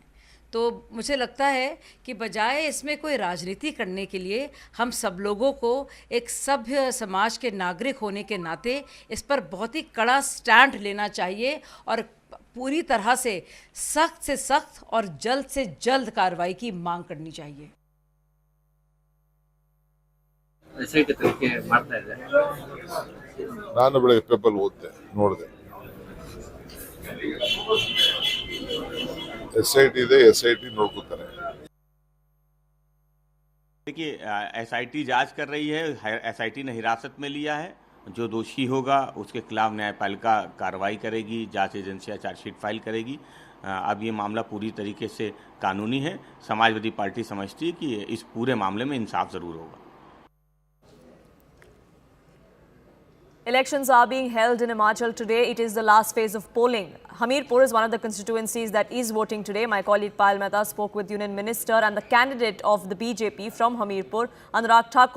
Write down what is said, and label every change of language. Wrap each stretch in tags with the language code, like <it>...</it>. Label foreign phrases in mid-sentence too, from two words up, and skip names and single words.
<hi>तो मुझे लगता है कि बजाय इसमें कोई राजनीति करने के लिए हम सब लोगों को एक सभ्य समाज के नागरिक होने के नाते इस पर बहुत ही कड़ा स्टैंड लेना चाहिए और पूरी तरह से सख्त और जल्द से जल्द कार्रवाई की मांग करनी चाहिए।</hi> <kn>ನಾನು ಬೆಳಗ್ಗೆ ಪೇಪರ್ ಓದಿದೆ, ನೋಡಿದೆ. SIT ಇದೆ, SIT ನೋಡ್ಕೊತಾರೆ.</kn> <hi>देखिए, SIT जांच कर रही है। SIT ने हिरासत में लिया है। जो दोषी होगा उसके खिलाफ न्यायपालिका कार्रवाई करेगी, जांच एजेंसियां</hi> <en>chargesheet file</en> <hi>करेगी। अब ये मामला पूरी तरीके से कानूनी है। समाजवादी पार्टी समझती है कि इस पूरे मामले में इंसाफ जरूर होगा।</hi> <en>Elections are being held in Himachal today. It is the last phase of polling. Hamirpur is one of the constituencies that is voting today. My colleague Payal Mehta spoke with Union Minister and the candidate of the BJP from Hamirpur, Anurag Thakur.</en>